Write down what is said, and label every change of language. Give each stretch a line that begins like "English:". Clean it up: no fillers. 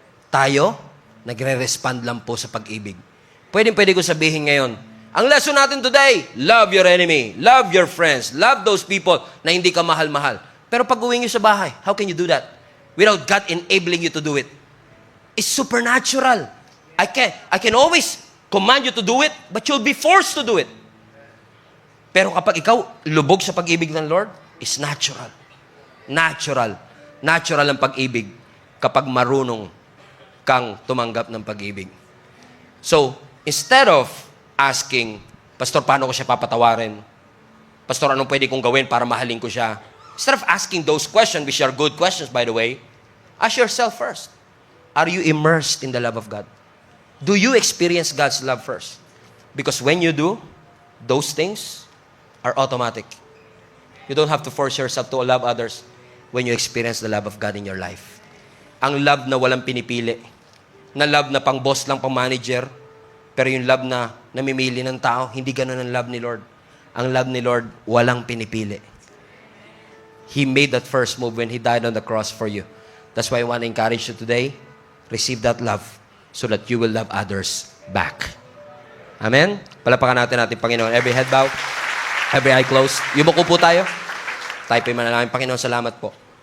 Filipino: Tayo, nagre-respond lang po sa pag-ibig. Pwede ko sabihin ngayon, ang lesson natin today,
English: love your enemy, love your friends,
Filipino: love those people na hindi ka mahal-mahal. Pero pag uwi nyo sa bahay,
English: how can you do that? Without God enabling you to do it. It's supernatural. I can always command you to do it, but you'll be forced to do it.
Filipino: Pero kapag ikaw lubog sa pag-ibig ng Lord,
English: it's natural. Natural.
Filipino: Natural ang pag-ibig kapag marunong kang tumanggap ng pag-ibig. So, instead of asking, Pastor, paano ko siya papatawarin? Pastor, anong pwede kong gawin para mahalin ko siya?
English: Instead of asking those questions, which are good questions, by the way, ask yourself first, are you immersed in the love of God? Do you experience God's love first? Because when you do, those things are automatic. You don't have to force yourself to love others when you experience the love of God in your life.
Filipino: Ang love na walang pinipili. Na love na pang boss lang, pang manager. Pero yung love na namimili ng tao, hindi ganun ang love ni Lord. Ang love ni Lord, walang pinipili.
English: He made that first move when He died on the cross for you. That's why I want to encourage you today, receive that love so that you will love others back. Amen?
Filipino: Palapakan natin Panginoon.
English: Every head bow, every eye closed.
Filipino: Yumuko po tayo. Tayo po manalangin. Panginoon, salamat po.